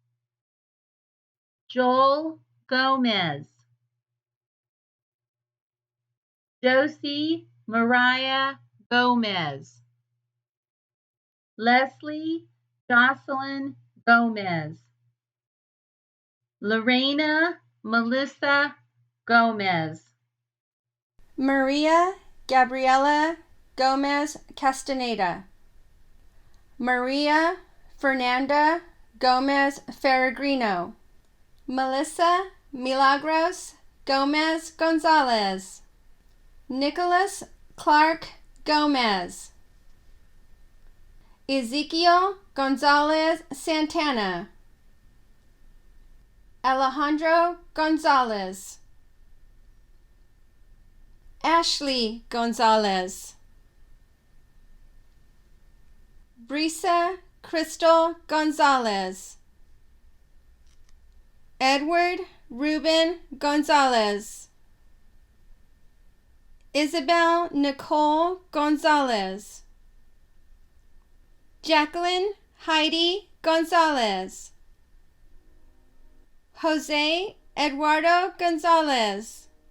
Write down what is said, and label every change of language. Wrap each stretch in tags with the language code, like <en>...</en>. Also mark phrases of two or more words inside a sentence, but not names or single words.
<en>Joel Gomez, Josie Mariah Gomez, Leslie Jocelyn Gomez, Lorena Melissa Gomez, Maria Gabriela Gomez Castaneda, Maria Fernanda Gomez Ferregrino, Melissa Milagros Gomez Gonzalez, Nicholas Clark Gomez, Ezekiel Gonzalez Santana, Alejandro Gonzalez, Ashley Gonzalez, Brisa Crystal Gonzalez, Edward Ruben Gonzalez, Isabel Nicole Gonzalez, Jacqueline Heidi Gonzalez, Jose Eduardo Gonzalez,</en>